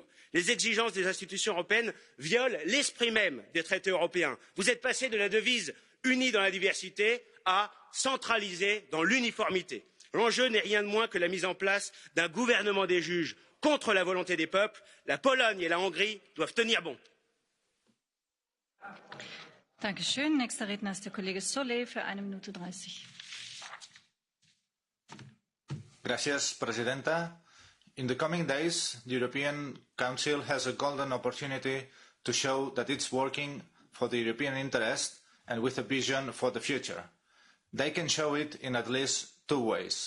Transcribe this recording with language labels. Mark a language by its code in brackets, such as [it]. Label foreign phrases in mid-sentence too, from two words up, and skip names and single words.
[fr] Les exigences des institutions européennes violent l'esprit même des traités européens. Vous êtes passé de la devise unie dans la diversité à centralisé dans l'uniformité. L'enjeu n'est rien de moins que la mise en place d'un gouvernement des juges contre la volonté des peuples. La Pologne et la Hongrie doivent tenir bon. [de] Dankeschön. Nächster Redner ist der Kollege Solé für 1 Minute 30. [es] Gracias, Presidenta. [en] In the coming days, the European Council has a golden opportunity to show that it's working for the European interest and with a vision for the future. They can show it in at least 2 ways.